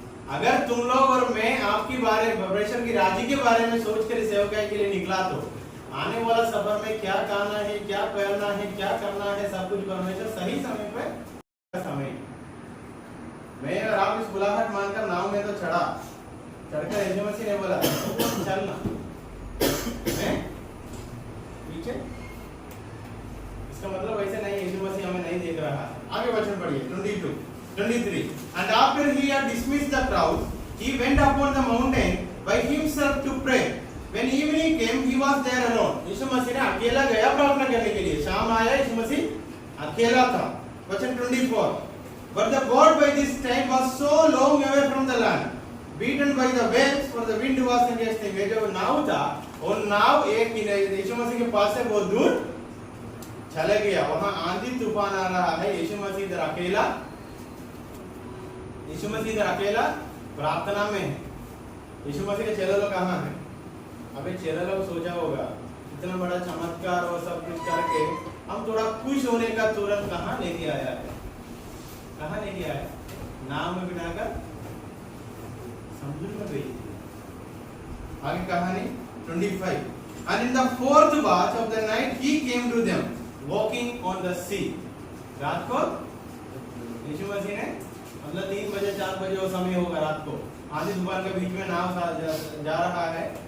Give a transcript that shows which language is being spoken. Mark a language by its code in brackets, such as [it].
[hi] अगर तुम लोग और मैं आपकी बारे परमेश्वर की राज्य के बारे में सोच कर सेवकाई के लिए निकला तो आने वाला सफर में क्या खाना है, क्या पहनना है, क्या करना है, सब कुछ परमेश्वर सही समय पे समय। मैं और आप इस बुलाहट मानकर नाव में तो चढ़कर यीशु मसीह ने बोला चलना मैं पीछे। इसका मतलब ऐसे नहीं यीशु मसीह हमें नहीं देख रहा है। आगे वचन पढ़िए 22-23। [en] And after he had dismissed the crowd, he went upon the mountain by himself to pray. When evening came, he was there alone. [hi] यीशु मसीह ने अकेला गया प्रार्थना करने के लिए। शाम आया, यीशु मसीह अकेला था। [en] Verse 24. But the boat by this time was so long away from the land, beaten by the waves, for the wind was against him. [hi] ये जो नाव था, वो नाव एक यीशु मसीह के पास से बहुत दूर चले गया। वहाँ आंधी तूफान आ रहा है, यीशु मसीह इधर अकेला, यीशु मसीह इधर अकेला प्रार्थना में है। यीशु मसीह के चेले लोग कहाँ हैं? अबे चेले लोग सोचा होगा इतना बड़ा चमत्कार और सब कुछ करके हम थोड़ा खुश होने का तुरंत कहाँ लेके आया है? कहाँ लेके आया? नाव में बिठाकर समुद्र में भेज दिया। आगे कहानी 25. [en] And in the 4th watch of the night he came to them walking on the sea. [hi] रात को यीशु मसीह ने मतलब 3 बजे 4 बजे वो समय होगा रात को, आधी दोपहर के बीच में नाव जा रहा है।